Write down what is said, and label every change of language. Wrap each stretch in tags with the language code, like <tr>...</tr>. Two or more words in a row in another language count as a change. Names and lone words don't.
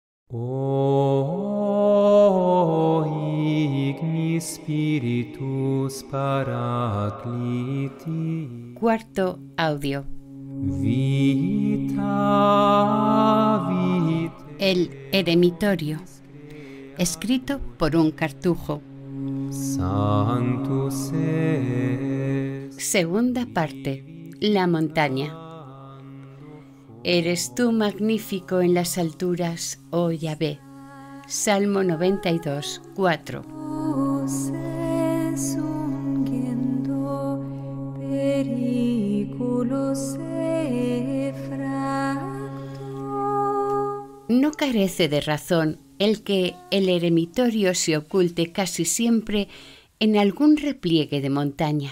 <la>O ignis Spiritus Paracliti.</la> <es>Cuarto audio.</es> <la>Vita vitae.</la> <es>El eremitorio. Escrito por un cartujo.</es> <la>Sanctus est.</la> <es>Segunda parte. La montaña. Eres tú magnífico en las alturas, oh Yahvé. Salmo 92, 4. No carece de razón el que el eremitorio se oculte casi siempre en algún repliegue de montaña.</es>